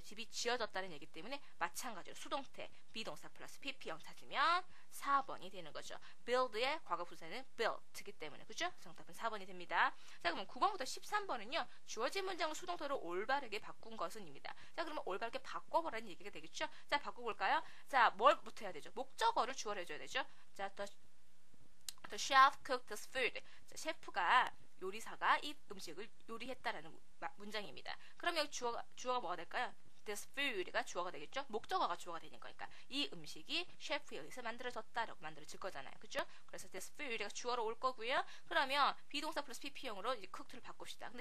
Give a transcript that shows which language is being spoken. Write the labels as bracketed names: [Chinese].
[Korean] 집이 지어졌다는 얘기 때문에 마찬가지로 수동태 비동사 플러스 pp형 찾으면 4번이 되는 거죠. build의 과거 분사는 built이기 때문에 그죠? 정답은 4번이 됩니다. 자, 그럼 9번부터 13번은요. 주어진 문장을 수동태로 올바르게 바꾼 것은입니다. 자, 그러면 올바르게 바꿔보라는 얘기가 되겠죠? 자, 바꿔볼까요? 자, 뭘부터 해야 되죠? 목적어를 주어를 해줘야 되죠? [English] 자, the chef cooked this food. [Korean] 자, 셰프가 요리사가 이 음식을 요리했다라는 문장입니다. 그럼 여기 주어가 뭐가 될까요? This food가 주어가 되겠죠? 목적어가 주어가 되는 거니까 이 음식이 셰프에 의해서 만들어졌다라고 만들어질 거잖아요. 그죠? 그래서 this food가 주어로 올 거고요. 그러면 비동사 플러스 pp형으로 이제 cooked를 바꿉시다.